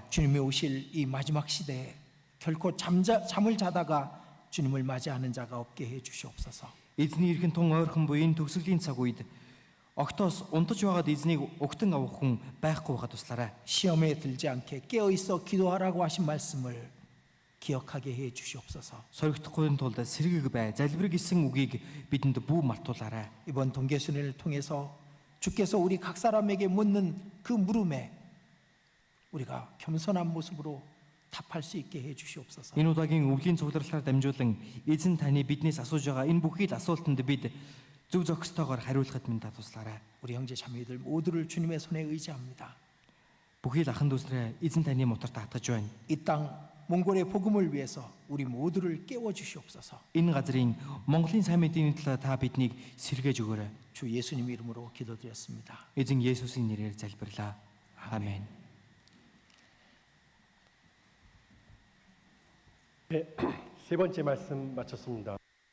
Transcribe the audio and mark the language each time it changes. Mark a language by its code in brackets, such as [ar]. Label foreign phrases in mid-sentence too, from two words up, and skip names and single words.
[ko] 주님이 오실 이 마지막 시대에 결코 잠을 자다가 주님을 맞이하는 자가 없게 해 주시옵소서. [mn] Эзний эрхэн тун ойрхон буй энэ төгсгөлийн цаг үед огтоос унтаж байгаад эзнийг угтан авах хүн байхгүй байхад туслаарай. [ko] 시험에 들지 않게 깨어 있어 기도하라고 하신 말씀을 기억하게 해 주시옵소서. [mn] Соригдохгүй тулд сэргийг бай. залбирэг гэсэн үгийг бидэнд бүү мартуулаарай. [ko] 이번 동계순회를 통해서 주께서 우리 각 사람에게 묻는 그 물음에 우리가 겸손한 모습으로 답할 수 있게 해 주시옵소서. [mn] Энэ удаагийн өвлийн цугларлаар дамжуулан эзэн таны биднээс асууж байгаа энэ бүхий л асуултанд бид зөв зохистойгоор хариулахад минь та туслаарай. [ko] 우리 형제 자매들 모두를 주님의 손에 의지합니다. [mn] Бүхий л ахын дүүсрээ эзэн таны мотор татгаж байна. [ko] 이 땅 몽골의 복음을 위해서 우리 모두를 깨워 주시옵소서. [mn] Энэ газрын Монголын сайн мэдээний талаар та биднийг сэргээж өгөөрэй. [ko] 주 예수님 이름으로 기도드렸습니다. [mn] Эзэн Есүсийн нэрээр залбирлаа. [ko] 아멘. 네, 세 번째 말씀 마쳤습니다.